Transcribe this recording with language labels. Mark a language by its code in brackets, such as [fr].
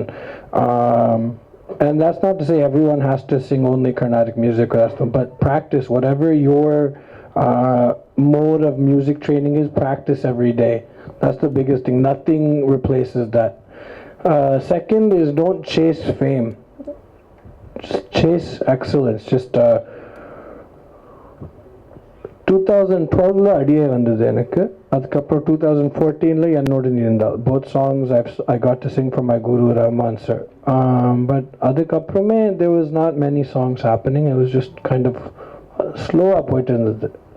[en] And that's not to say everyone has to sing only Carnatic music, but practice whatever your mode of music training is. Practice every day. That's the biggest thing. Nothing replaces that. Second is, don't chase fame. Just chase excellence. [ta] Just 2012 அடியே வந்தது எனக்கு. அதுக்கப்புறம் 2014 என்னோட இருந்தால் [en] both songs I got to sing for my guru Rahman sir. But [ta] அதுக்கப்புறமே [en] there was not many songs happening. It was just kind of slow [ta] போயிட்டு இருந்தது.